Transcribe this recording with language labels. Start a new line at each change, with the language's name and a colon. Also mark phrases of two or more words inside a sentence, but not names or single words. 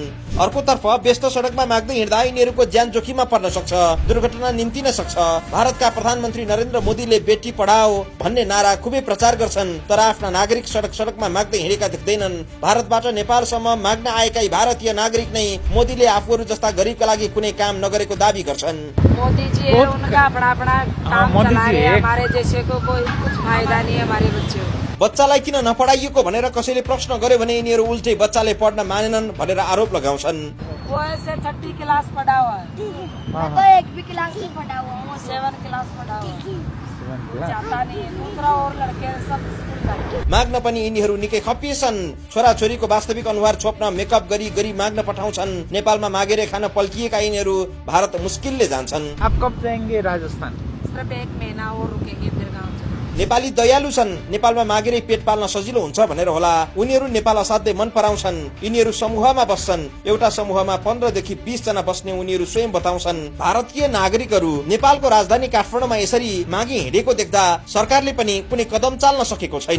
Nepali: अर्कोतर्फ व्यस्त सडकमा माग्दै हिँड्दा यिनीहरूको ज्यान जोखिममा पर्न सक्छ, दुर्घटना निम्तिन सक्छ। भारतका प्रधानमन्त्री नरेन्द्र मोदीले
Hindi: बेटी पढाओ
Nepali: भन्ने नारा खुबै प्रचार गर्छन् तर आफ्ना नागरिक सडकमा माग्दै हिँडेका देख्दैनन्। भारतबाट नेपालसम्म माग्न आएका भारतीय नागरिक नै मोदीले आफूहरू जस्ता गरिबका लागि कुनै काम नगरेको दावी गर्छन्।
Hindi: मोदी जी है, उनका अपना अपना काम चला रहे हैं, हमारे जैसे को कोई कुछ फायदा नहीं है हमारे बच्चों को।
Nepali: बच्चालाई किन नपढाइएको भनेर कसैले प्रश्न गर्यो भने यिनीहरू उल्टै बच्चाले पढ्न मानेनन् भनेर आरोप लगाउँछन्।
Hindi: वो ऐसे 6ठी क्लास पढ़ा हुआ है, मैं तो 1 भी क्लास नहीं पढ़ा हुआ हूँ। 7 क्लास पढ़ा हुआ है, जाता नहीं है। दूसरा और लड़के सब स्कूल जाते।
Nepali: माग्न पनि यिनीहरू निकै खपिएछन्। छोराछोरीको वास्तविक अनुहार छोप्न मेकअप गरी माग्न पठाउँछन्। नेपालमा मागेर खान पल्किएका यिनीहरू भारत मुस्किलले जान्छन्।
Hindi: आप कब जाएंगे राजस्थान? सिर्फ 1 महीना और रुकेंगे फिर गाँव चले।
Nepali: नेपाली दयालु छन्। नेपालमा मागेरै पेट पाल्न सजिलो हुन्छ भनेर होला उनीहरू नेपाल असाध्यै मन पराउँछन्। यिनीहरू समूहमा बस्छन्। एउटा समूहमा 15 देखि 20 जना बस्ने उनीहरू स्वयं बताउँछन्। भारतीय नागरिकहरू नेपालको राजधानी काठमाडौँमा यसरी मागी हिँडेको देख्दा सरकारले पनि कुनै कदम चाल्न सकेको छैन।